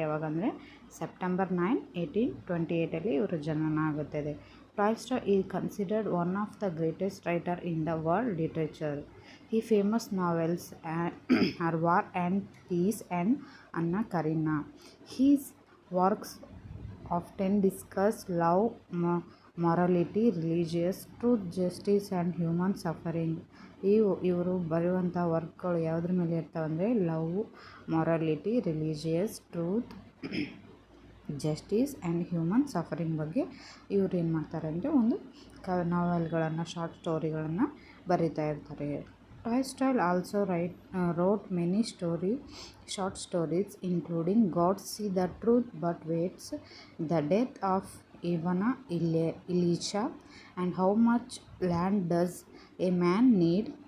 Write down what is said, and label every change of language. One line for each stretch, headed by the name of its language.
Kannada: ಯಾವಾಗಂದರೆ September 9, 1828 ಇವರು ಜನನ ಆಗುತ್ತದೆ.
English: Tolstoy is considered one of the greatest writer in the world literature. His famous novels are War and Peace and Anna Karenina. His works often discuss love, morality, religious truth, justice and human suffering.
Kannada: ಇವರು ಬರೆಯುವಂಥ ವರ್ಕ್ಗಳು ಯಾವುದ್ರ ಮೇಲೆ ಇರ್ತಾವಂದರೆ
English: love, morality, religious, truth, justice and human suffering
Kannada: ಬಗ್ಗೆ ಇವರು ಏನು ಮಾಡ್ತಾರೆ ಅಂದರೆ ಒಂದು ನಾವೆಲ್ಗಳನ್ನು, short ಸ್ಟೋರಿಗಳನ್ನು ಬರಿತಾ ಇರ್ತಾರೆ.
English: Tolstoy also wrote many short stories including God See the Truth But Waits, The Death of Ivana Ilyich, and How Much Land Does a Man Need.